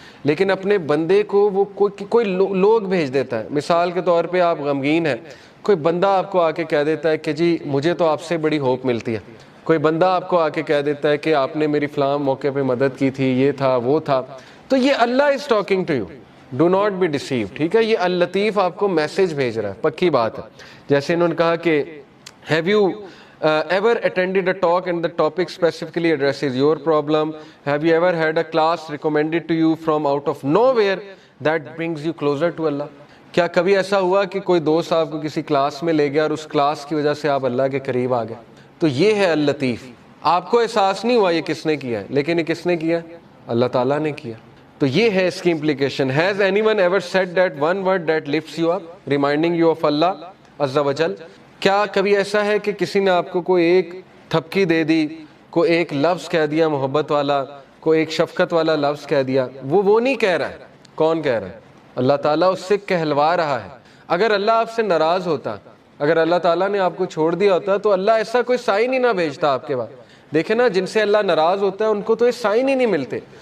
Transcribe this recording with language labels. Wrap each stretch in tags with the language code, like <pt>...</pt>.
<ur>لیکن اپنے بندے کو وہ کوئی لوگ بھیج دیتا ہے۔ مثال کے طور پہ آپ غمگین ہیں، کوئی بندہ آپ کو آ کے کہہ دیتا ہے کہ جی مجھے تو آپ سے بڑی ہوپ ملتی ہے، کوئی بندہ آپ کو آ کے کہہ دیتا ہے کہ آپ نے میری فلاں موقع پہ مدد کی تھی، یہ تھا وہ تھا، تو یہ</ur> <en>اللہ is talking to you, do not be deceive,</en> <ur>ٹھیک ہے؟ یہ اللطیف آپ کو میسج بھیج رہا ہے، پکی بات ہے۔ جیسے انہوں نے کہا کہ</ur> <en>Have you ever attended a talk and the topic specifically addresses your problem? Have you ever had a class recommended to you from out of nowhere that brings you closer to Allah?</en> <ur>کیا کبھی ایسا ہوا کہ کوئی دوست آپ کو کسی کلاس میں لے گیا اور اس کلاس کی وجہ سے آپ اللہ کے قریب آ گئے؟ تو یہ ہے اللطیف۔ آپ کو احساس نہیں ہوا یہ کس نے کیا ہے، لیکن یہ کس نے کیا؟ اللہ تعالیٰ نے کیا۔ تو یہ ہے اس کی implication.</ur> <en>Has anyone ever said that one word that lifts you up, reminding you of Allah Azza wa Jal?</en> <ur>کیا کبھی ایسا ہے کہ کسی نے آپ کو کوئی ایک تھپکی دے دی، کوئی ایک لفظ کہہ دیا محبت والا، کوئی ایک شفقت والا لفظ کہہ دیا؟ وہ نہیں کہہ رہا ہے، کون کہہ رہا ہے؟ اللہ تعالیٰ اس سے کہلوا رہا ہے۔ اگر اللہ آپ سے ناراض ہوتا، اگر اللہ تعالیٰ نے آپ کو چھوڑ دیا ہوتا تو اللہ ایسا کوئی سائن ہی نہ بھیجتا آپ کے بعد۔ دیکھیں نا، جن سے اللہ ناراض ہوتا ہے ان کو تو یہ سائن ہی نہیں ملتے،</ur>